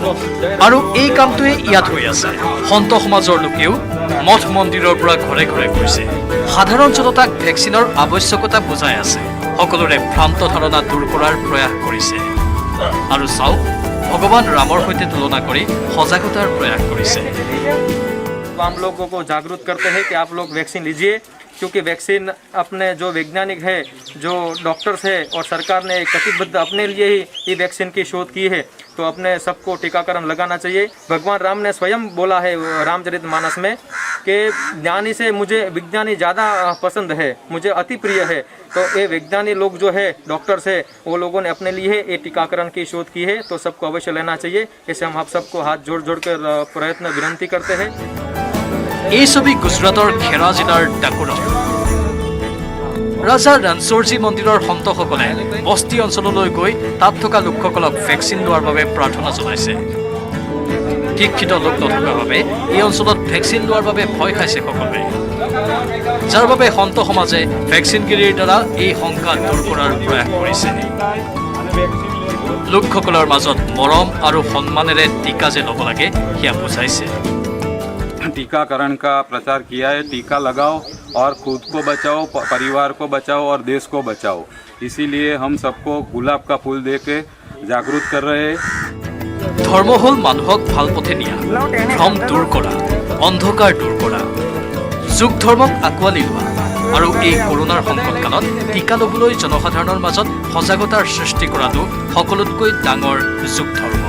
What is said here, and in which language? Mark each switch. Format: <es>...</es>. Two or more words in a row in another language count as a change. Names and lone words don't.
<as>আৰু এই কামটোৱে ইয়াত হৈ আছে। সন্ত সমাজৰ লোকেও মঠ মন্দিৰৰ পৰা ঘৰে ঘৰে গৈছে, সাধাৰণ জনতাক ভেকচিনৰ আৱশ্যকতা বুজাই আছে, সকলোৰে ভ্ৰান্ত ধাৰণা দূৰ কৰাৰ প্ৰয়াস কৰিছে। আৰু চাওক, ভগৱান ৰামৰ সৈতে তুলনা কৰি সজাগতাৰ প্ৰয়াস কৰিছে।</as> <hi>हम लोगों को जागरूक करते हैं कि आप लोग वैक्सीन लीजिए, क्योंकि वैक्सीन अपने जो वैज्ञानिक है, जो डॉक्टर्स है और सरकार ने कटिबद्ध अपने लिए ही ये वैक्सीन की शोध की है, तो अपने सबको टीकाकरण लगाना चाहिए। भगवान राम ने स्वयं बोला है रामचरितमानस में कि ज्ञानी से मुझे विज्ञानी ज़्यादा पसंद है, मुझे अति प्रिय है। तो ये वैज्ञानिक लोग जो है, डॉक्टर्स है, वो लोगों ने अपने लिए ये टीकाकरण की शोध की है, तो सबको अवश्य लेना चाहिए। ऐसे हम आप सबको हाथ जोड़ जोड़ कर प्रयत्न विनंती करते हैं।</hi> <as>এই ছবি গুজৰাটৰ খেৰা জিলাৰ ডাকোৰৰ। ৰাজা ৰানচৰজী মন্দিৰৰ সন্তসকলে বস্তি অঞ্চললৈ গৈ তাত থকা লোকসকলক ভেকচিন লোৱাৰ বাবে প্ৰাৰ্থনা জনাইছে। শিক্ষিত লোক নথকাৰ বাবে এই অঞ্চলত ভেকচিন লোৱাৰ বাবে ভয় খাইছে সকলোৱে, যাৰ বাবে সন্ত সমাজে ভেকচিনগিৰিৰ দ্বাৰা এই শংকা দূৰ কৰাৰ প্ৰয়াস কৰিছে। লোকসকলৰ মাজত মৰম আৰু সন্মানেৰে টিকা যে ল'ব লাগে সেয়া বুজাইছে।</as> <hi>टीकाकरण का प्रचार किया है। टीका लगाओ और खुद को बचाओ, परिवार को बचाओ और देश को बचाओ। इसीलिए हम सबको गुलाब का फूल दे के जागरूक कर रहे हैं।</hi> <as>ধৰ্ম হ'ল মানুহক ভাল পথে নিয়া, ভ্ৰম দূৰ কৰা, অন্ধকাৰ দূৰ কৰা, যোগ ধৰ্মক আঁকোৱালি লোৱা আৰু এই কৰোণাৰ সংকটকালত টিকা ল'বলৈ জনসাধাৰণৰ মাজত সজাগতাৰ সৃষ্টি কৰাটো সকলোতকৈ ডাঙৰ যোগ ধৰ্ম।</as>